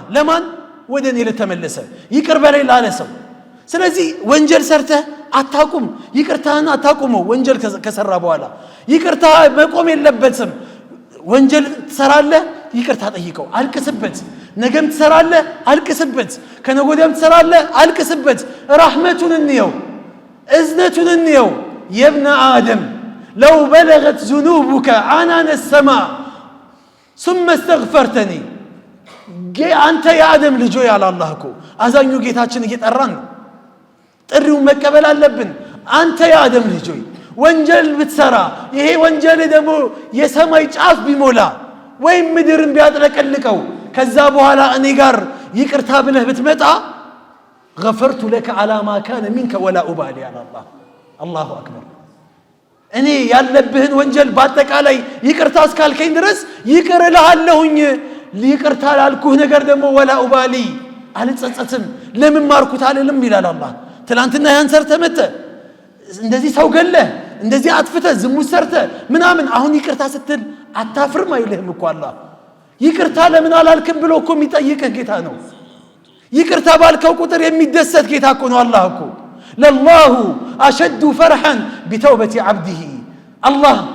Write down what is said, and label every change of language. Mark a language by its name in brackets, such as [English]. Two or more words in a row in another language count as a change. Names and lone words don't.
[Amharic] ለማን ወደ እኔ ለተመለሰ ይቅር በለኝ ላለ ሰው ስለዚህ ወንጀል ሰርተህ አታቁም ይቅርታህን አታቁመው ወንጀል ከሰራ በኋላ ይቅርታ መቆም የለበትም ወንጀል ትሰራለህ ይቅርታ ጠይቀው አልቅስበት ነገም ትሰራለህ አልቅስበት ከነጎደም ትሰራለህ አልቅስበት ረህመቱን እንየው እዝነቱን እንየው [Arabic] يا ابن آدم لو بلغت ذنوبك عنان السماء ثم استغفرتني [Amharic] አንተ የአደም ልጅ ሆይ አለ አላህ እኮ አዛኙ ጌታችን እየጠራን ነው ጥሪውን መቀበል አለብን አንተ የአደም ልጅ ሆይ ወንጀል ብትሰራ ይሄ ወንጀል ደግሞ የሰማይ ጫፍ ቢሞላ ወይም ምድርን ቢያጥለቀልቀው ከዛ በኋላ እኔ ጋር ይቅርታ ብለህ ብትመጣ [Arabic] غفرت لك على ما كان منك ولا أبالي على الله أكبر [Amharic] እኔ ያለብህን ወንጀል ባጠቃላይ ይቅርታ እስካልከኝ ድረስ ይቅር እልሃለሁኝ ይቅርታ ላልኩህ ነገር ደግሞ [Arabic] ولا أبالي [Amharic] አልጸጸትም ለምን ማርኩት አልልም ይላል አላህ ትላንትና ያን ሰርተህ መጥተህ እንደዚህ ሰው ገለህ እንደዚህ አጥፍተህ ዝሙት ሰርተህ ምናምን አሁን ይቅርታ ስትል አታፍርም አይልህም እኮ አላህ ይቅርታ ለምን አላልክም ብሎ እኮ የሚጠይቅህ ጌታ ነው ይቅርታ ባልከው ቁጥር የሚደሰት ጌታ እኮ ነው አላህ እኮ [Arabic] لله أشد فرحا بتوبة عبده [Amharic] አላህ